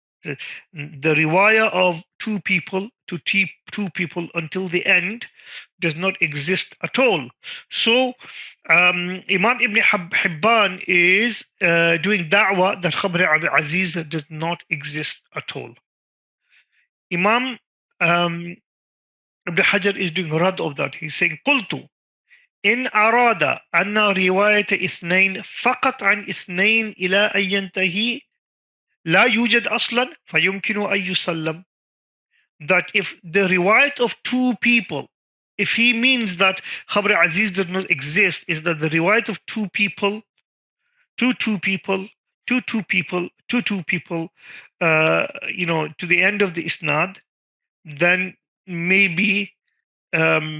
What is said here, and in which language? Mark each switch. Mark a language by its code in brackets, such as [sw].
[en] The riwayah of two people to two people until the end does not exist at all. So Imam Ibn Hibban is doing da'wah that Khabr Aziz does not exist at all. Imam Ibn Hajar is doing rad of that. He's saying, [ar] قلت إن أراد أن رواية اثنين فقط عن اثنين إلى أن ينتهي لا يوجد أصلا فيمكن أن يسلم. [en] That if the riwayat of two people, if he means that Khabr Aziz does not exist, is that the riwayat of two people, to two people, to two people, to two people, to the end of the isnad, then maybe, la